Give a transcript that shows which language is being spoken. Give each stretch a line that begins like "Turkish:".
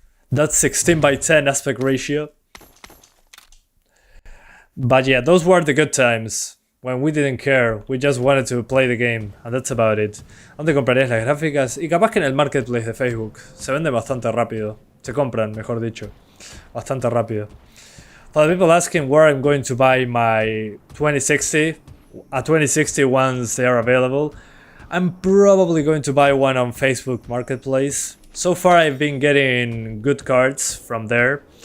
English: That's 16 by 10 aspect ratio. But yeah, those were the good times. When we didn't care, we just wanted to play the game, and that's about it.
Spanish: ¿Dónde comprarías las gráficas? Y capaz que en el marketplace de Facebook. Se vende bastante rápido. Se compran, mejor dicho. Bastante rápido.
English: For the people asking where I'm going to buy my 2060, a 2060 once they are available, I'm probably going to buy one on Facebook Marketplace. So far I've been getting good cards from there.